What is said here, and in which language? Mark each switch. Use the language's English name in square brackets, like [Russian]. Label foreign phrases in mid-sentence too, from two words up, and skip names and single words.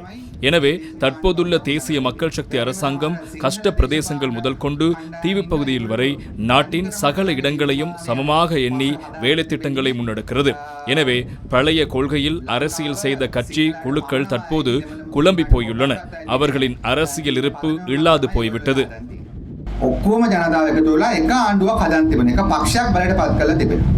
[Tamil] எனவே தற்போதுள்ள தேசிய மக்கள் சக்தி அரசாங்கம் கஷ்ட பிரதேசங்கள் முதல் கொண்டு தீவு பகுதியில் வரை நாட்டின் சகல இடங்களையும் சமமாக எண்ணி வேலை திட்டங்களை முன்னெடுக்கிறது. எனவே பழைய கொள்கையில் அரசியல் செய்த கட்சி குழுக்கள் தற்போது குழம்பி போயுள்ளன. அவர்களின் அரசியல் இருப்பு இல்லாது போய்விட்டது. [Sinhala] ඔක්කොම ජනතාව එකතු වෙලා එක ආණ්ඩුවක් හදන්න තිබෙන එක පක්ෂයක් බලයට පත් කරලා තිබෙනවා.